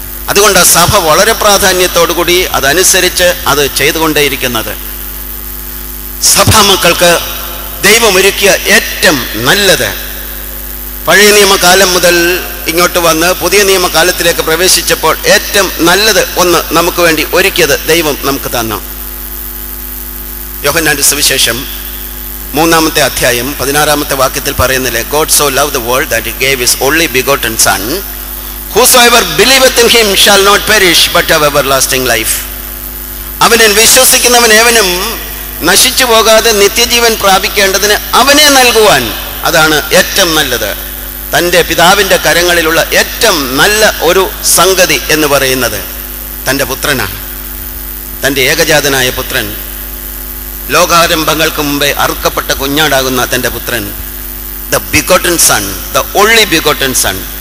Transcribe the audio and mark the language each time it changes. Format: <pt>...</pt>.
<ml>അതുകൊണ്ട് സഭ വളരെ പ്രാധാന്യത്തോടുകൂടി അതനുസരിച്ച് അത് ചെയ്തുകൊണ്ടേയിരിക്കുന്നത്. സഭാമക്കൾക്ക് ദൈവമൊരുക്കിയ ഏറ്റവും നല്ലത്, പഴയ നിയമകാലം മുതൽ ഇങ്ങോട്ട് വന്ന് പുതിയ നിയമകാലത്തിലേക്ക് പ്രവേശിച്ചപ്പോൾ ഏറ്റവും നല്ലത് ഒന്ന് നമുക്ക് വേണ്ടി ഒരുക്കിയത് ദൈവം നമുക്ക് തന്നു. യോഹന്നാന്റെ സുവിശേഷം 3-ാമത്തെ അധ്യായം 16-ാമത്തെ വാക്യത്തിൽ പറയുന്നില്ലേ,</ml> <en>God so loved the world that he gave his only begotten son, whosoever believeth in him shall not perish but have everlasting life.</en> <ml>അവനിൽ വിശ്വസിക്കുന്നവൻ ഏവനും നശിച്ചു പോകാതെ നിത്യജീവൻ പ്രാപിക്കേണ്ടതിന് അവനെ നൽകുവാൻ, അതാണ് ഏറ്റവും നല്ലത്. തൻ്റെ പിതാവിൻ്റെ കരങ്ങളിലുള്ള ഏറ്റവും നല്ല ഒരു സംഗതി എന്ന് പറയുന്നത് തൻ്റെ പുത്രനാണ്, തൻ്റെ ഏകജാതനായ പുത്രൻ, ലോകാരംഭങ്ങൾക്ക് മുമ്പേ അറുക്കപ്പെട്ട കുഞ്ഞാടാകുന്ന തൻ്റെ പുത്രൻ,</ml> <en>The begotten son, the only begotten son.</en>